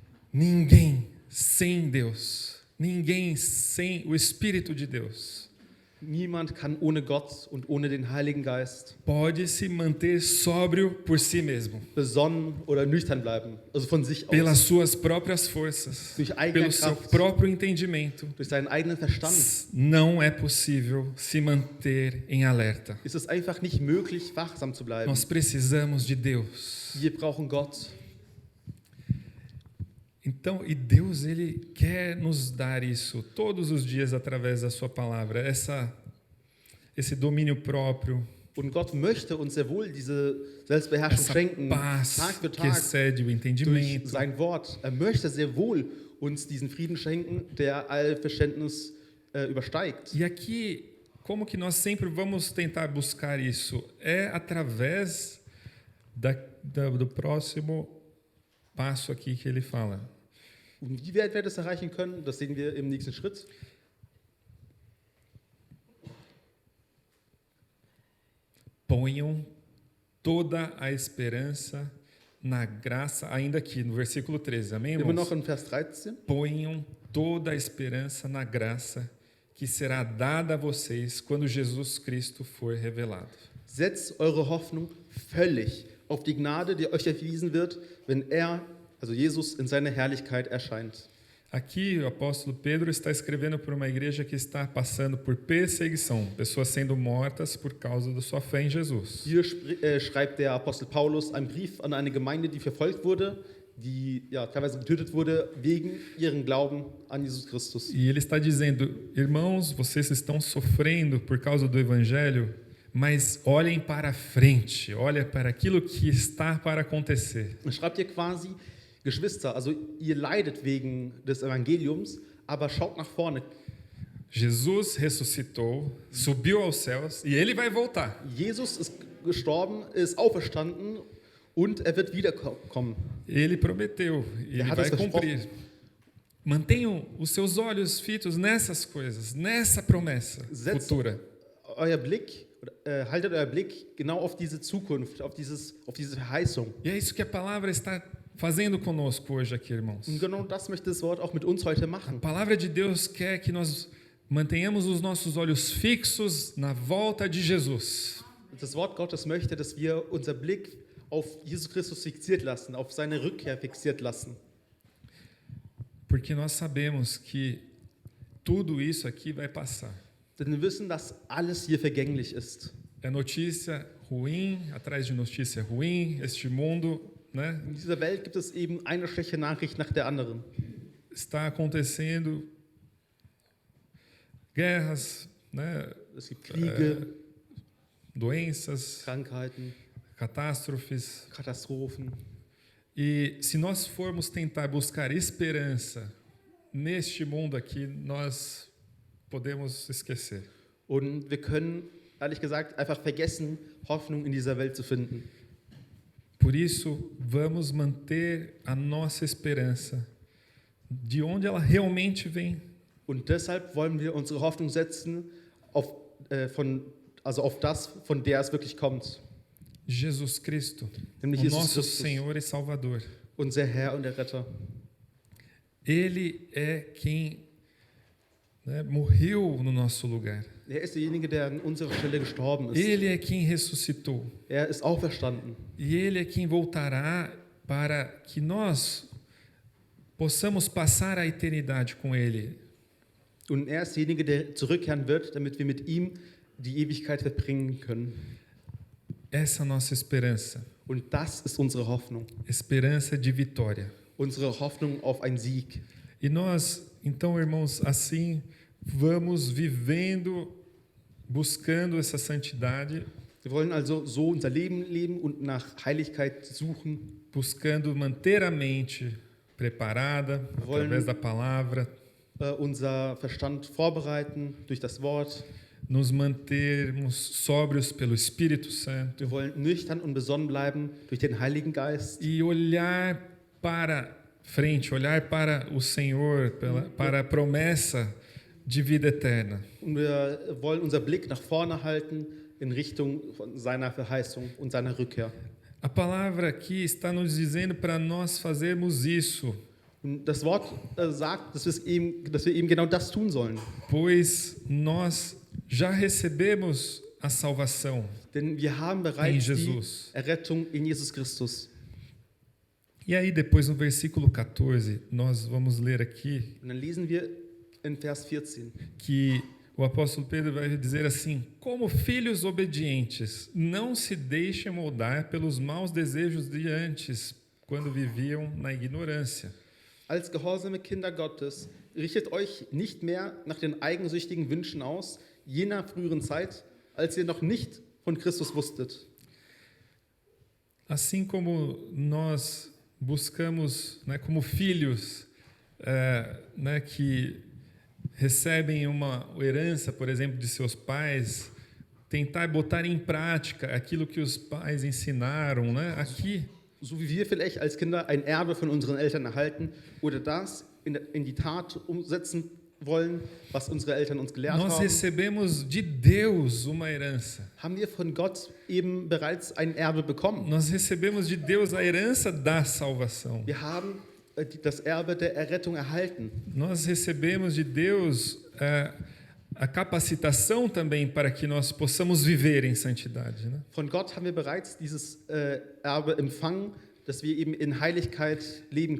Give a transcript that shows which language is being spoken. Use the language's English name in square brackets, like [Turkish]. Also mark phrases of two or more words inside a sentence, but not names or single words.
[Portuguese] Ninguém sem Deus, ninguém sem o Espírito de Deus [German] Niemand kann ohne Gott und ohne den Heiligen Geist [Portuguese] pode se manter sóbrio por si mesmo, [German] besonnen oder nüchtern bleiben. Also von sich [Portuguese] pelas [German] aus, [Portuguese] suas próprias forças, [German] durch eigene [Portuguese] pelo seu [German] Kraft, [Portuguese] próprio entendimento. [German] durch seinen eigenen Verstand. [Portuguese] Não é possível se manter em alerta. [German] Ist es einfach nicht möglich, wachsam zu bleiben. [Portuguese] Nós precisamos de Deus. [German] Wir brauchen Gott. [Portuguese] Então, e Deus, Ele quer nos dar isso todos os dias através da sua palavra, esse domínio próprio, [German] Und Gott möchte uns sehr wohl diese Selbstbeherrschung [Portuguese] essa [German] schenken, [Portuguese] paz [German] Tag für [Portuguese] que [German] Tag, [Portuguese] excede o [German] durch [Portuguese] entendimento. [German] sein Wort. Er möchte sehr wohl uns diesen Frieden schenken, der all Verständnis übersteigt. [Portuguese] E aqui, como que nós sempre vamos tentar buscar isso? É através do próximo passo aqui que ele fala. [German] Und wie wir das erreichen können, das sehen wir im nächsten Schritt. [Portuguese] Ponham toda a esperança na graça, ainda aqui no versículo 13, amém, [German] Immer noch [Portuguese] irmãos? [German] in Vers 13. [Portuguese] Ponham toda a esperança na graça que será dada a vocês quando Jesus Cristo for revelado. [German] Setzt eure Hoffnung völlig auf die Gnade, die euch erwiesen wird, wenn er, also Jesus, in seiner Herrlichkeit erscheint. [Portuguese] Aqui o apóstolo Pedro está escrevendo para uma igreja que está passando por perseguição, pessoas sendo mortas por causa da sua fé em Jesus. [German] Hier schreibt der Apostel Paulus einen Brief an eine Gemeinde, die verfolgt wurde, die ja, teilweise getötet wurde wegen ihrem Glauben an Jesus Christus. [Portuguese] E ele está dizendo: irmãos, vocês estão sofrendo por causa do evangelho, mas olhem para frente, olhem para aquilo que está para acontecer. [German] Er schreibt hier quasi, Geschwister, also ihr leidet wegen des Evangeliums, aber schaut nach vorne. [Portuguese] Jesus ressuscitou, subiu aos céus e ele vai voltar. [German] Jesus ist gestorben, ist auferstanden und er wird wiederkommen. [Portuguese] Ele prometeu, ele [German] hat [Portuguese] vai [German] es [Portuguese] cumprir. Mantenham os seus olhos fitos nessas coisas, nessa promessa futura. [German] Euer Blick, haltet euer Blick genau auf diese Zukunft, auf diese Verheißung. [Portuguese] E é isso que a palavra está fazendo conosco hoje aqui, irmãos. [German] Und genau das möchte das Wort auch mit uns heute [Portuguese] A [German] machen. [Portuguese] palavra de Deus quer que nós mantenhamos os nossos olhos fixos na volta de Jesus. [German] Das Wort Gottes möchte, dass wir unser Blick auf Jesus Christus fixiert lassen, auf seine Rückkehr fixiert lassen. [Portuguese] Porque nós sabemos que tudo isso aqui vai passar. [German] Denn wir wissen, dass alles hier vergänglich ist. [Portuguese] É notícia ruim atrás de notícia ruim, este mundo, né, [German] In dieser Welt gibt es eben eine schlechte Nachricht nach der anderen. [Portuguese] está acontecendo guerras, né, [German] Es gibt Kriege, [Portuguese] doenças, [German] Krankheiten, [Portuguese] catástrofes. [German] Katastrophen. [Portuguese] E se nós formos tentar buscar esperança neste mundo aqui, nós podemos esquecer. [German] Und wir können, ehrlich gesagt, einfach vergessen, Hoffnung in dieser Welt zu finden. [Portuguese] Por isso, vamos manter a nossa esperança de onde ela realmente vem. [German] Und deshalb wollen wir unsere Hoffnung setzen auf das, von der es wirklich kommt. [Portuguese] Jesus Cristo, [German] Nämlich [Portuguese] o [German] Jesus [Portuguese] nosso [German] Christus, [Portuguese] Senhor e Salvador. [German] unser Herr und Erretter. [Portuguese] Ele é quem, né, morreu no nosso lugar. [German] Er ist derjenige, der an unserer Stelle gestorben ist. [Portuguese] Ele é quem ressuscitou. [German] Er ist auferstanden. [Portuguese] E Ele é quem voltará para que nós possamos passar a eternidade com Ele. [German] Und er ist derjenige, der zurückkehren wird, damit wir mit ihm die Ewigkeit verbringen können. [Portuguese] Essa é a nossa esperança. [German] Und das ist unsere Hoffnung. [Portuguese] Esperança de vitória. [German] Unsere Hoffnung auf einen Sieg. [Portuguese] E nós, então, irmãos, assim vamos vivendo, buscando essa santidade, [German] Wir wollen also so unser Leben leben und nach Heiligkeit suchen. [Portuguese] buscando manter a mente preparada através da palavra, [German] Unser Verstand vorbereiten durch das Wort. [Portuguese] nos mantermos sóbrios pelo Espírito Santo [German] Wir wollen nüchtern und besonnen bleiben durch den Heiligen Geist. [Portuguese] e olhar para frente, olhar para o Senhor, para a promessa de vida eterna. [German] Und wir wollen unser Blick nach vorne halten in Richtung von seiner Verheißung und seiner Rückkehr. [Portuguese] A palavra aqui está nos dizendo para nós fazermos isso, [German] Und das Wort sagt, dass wir eben genau das tun sollen. [Portuguese] pois nós já recebemos a salvação [German] Denn wir haben [Portuguese] em [German] bereits die [Portuguese] Jesus. [German] Errettung in Jesus Christus. [Portuguese] E aí depois no versículo 14, nós vamos ler aqui [German] Und dann lesen wir in Vers 14. [Portuguese] que o apóstolo Pedro vai dizer assim: como filhos obedientes, não se deixem moldar pelos maus desejos de antes, quando viviam na ignorância. [German] Als gehorsame Kinder Gottes, richtet euch nicht mehr nach den eigensüchtigen Wünschen aus, jener früheren Zeit, als ihr noch nicht von Christus wusstet. [Portuguese] Assim como nós buscamos, né, como filhos né, que recebem uma herança, por exemplo, de seus pais, tentar botar em prática aquilo que os pais ensinaram, né? Aqui, [German] So wie wir vielleicht als Kinder ein Erbe von unseren Eltern erhalten oder das in die Tat umsetzen wollen, was unsere Eltern uns gelehrt [Portuguese] nós [German] haben, [Portuguese] recebemos de Deus uma herança. [German] haben wir von Gott eben bereits ein Erbe bekommen. [Portuguese] Nós recebemos de Deus a herança da salvação. [German] Wir haben das Erbe der Errettung erhalten. [Portuguese] Nós recebemos de Deus a capacitação também para que nós possamos viver em santidade, né? [German] Von Gott haben wir bereits dieses Erbe empfangen, dass wir eben in Heiligkeit leben